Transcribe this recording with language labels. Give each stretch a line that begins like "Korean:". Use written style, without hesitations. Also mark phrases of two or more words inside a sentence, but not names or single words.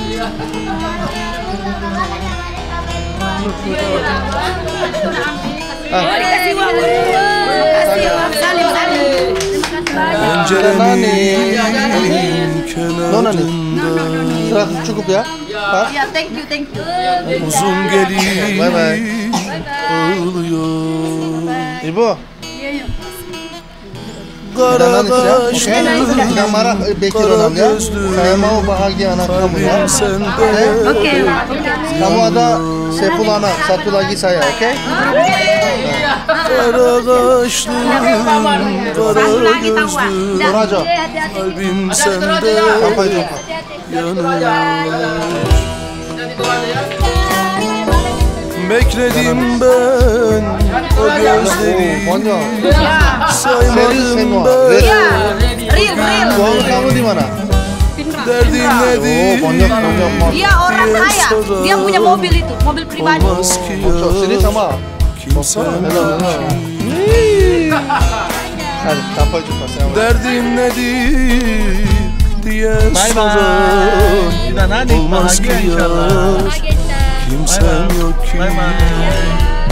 Turkish: Pencerenin kenarında
Indonesian: Sırası cukup ya.
English: Ya thank you.
Turkish: uzun gelin
English: Bye bye.
Turkish: ağlıyor. İbo. Kara
Indonesian: Oke.
Turkish: kaşlı,
Indonesian: Jangan marah Bekir
Turkish: kara
Indonesian: orang ya.
Turkish: gözlü,
Indonesian: Saya mau bahagia anak kamu ya. kalbim sende. Oke. Kamu ada 10 anak, satu lagi saya, oke?
Turkish: Kara kaşlı, kara gözlü, Toraja. kalbim sende
Indonesian: Sampai jumpa.
Turkish: yanıyor. Bekledim ben o gözleri,
Indonesian: Banyak.
Turkish: saymadım
Indonesian: semua.
Turkish: ben.
Indonesian: Real. Suami kamu di mana?
Turkish: Derdin Oh, nedir
Indonesian: banyak mas. Dia orang kaya. Dia punya mobil itu, mobil pribadi.
Turkish: olmaz ki Çok sini ya
Indonesian: sama.
Turkish: kimsen
Indonesian: Hello. Hadi sampai jumpa. Selamat.
Turkish: derdin nedir diye
English: Bye
Turkish: soran
Indonesian: Tidak nani,
Turkish: olmaz ki
Indonesian: bahagia
Turkish: ya
Indonesian: insyaallah.
Turkish: kimsen yok ki.
English: Bye bye.